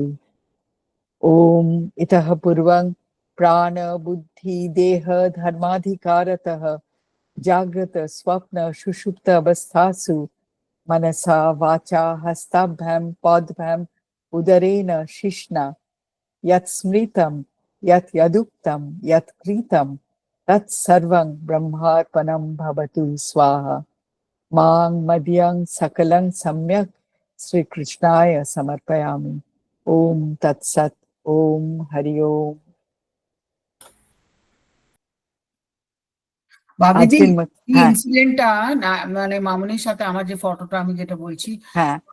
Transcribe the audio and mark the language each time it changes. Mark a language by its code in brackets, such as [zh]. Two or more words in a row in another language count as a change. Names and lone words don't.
[sa] ॐ इतः पूर्वं प्राण बुद्धि देह धर्माधिकारतः जागृत स्वप्न सुषुप्त अवस्थासु मनसा वाचा हस्ताभ्यां पादभ्यां उदरेण शिश्ना यत् स्मृतं यत् यदुक्तं यत् कृतं तत्सर्वं ब्रह्मार्पणं भवतु स्वाहा। मां मदीयं सकलं सम्यक् श्रीकृष्णाय समर्पयामि। ओम तत्सत्। ओम हरि ओम। [bn] ভাবিদি, এই ইনসিডেন্টটা মানে মামুনির সাথে আমার যে ফটোটা আমি যেটা বলছি, হ্যাঁ